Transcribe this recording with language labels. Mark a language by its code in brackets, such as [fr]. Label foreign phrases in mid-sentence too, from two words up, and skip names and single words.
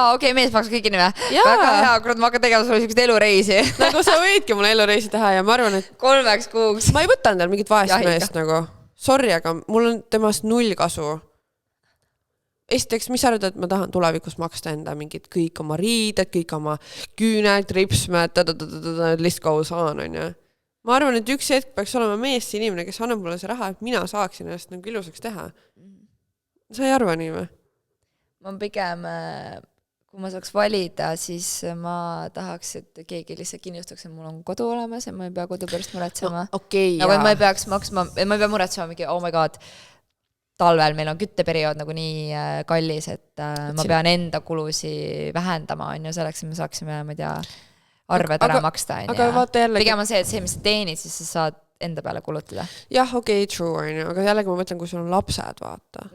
[et] Okei, mees paksus kõik nime. Väga hea, kurat, ma hakkan tegema sulle sellised elureisi. Nagu sa võidki mulle elureisi teha ja ma arvan, et 3 kuuks. Ma ei võta endal mingit vaest meest nagu. Sorry, aga mul on temast 0 kasu. Esiteks, mis sa arvad, et ma tahan tulevikus maksta enda mingid kõik oma riided, kõik oma küüned, ripsmed, [en] list goes on, [et] on ju. Ma arvan, et üks hetk peaks olema mees inimene, kes annab mulle see raha, et mina saaksin ennast nagu ilusaks teha. Sa ei arva nii või? Ma pigem, kui ma saaks valida, siis ma tahaks, et keegi lihtsalt kinnistaks, et mul on kodu olemas ja ma ei pea kodu pärast muretsema. No, okay, nagu ma ei peaks maksma, ma ei pea muretsema mingi, [en] oh my god, [et] talvel meil on kütteperiood nagu nii kallis, et ma pean enda kulusi vähendama, on ju, selleks, et me saaksime, ma ei tea, arved ära maksta. Aga vaata jällegi. Pigem on see, et see, mis sa teenid, siis sa saad enda peale kulutada. Jah, okei, true, on ju, aga jällegi ma mõtlen, kui sul on lapsed, vaata.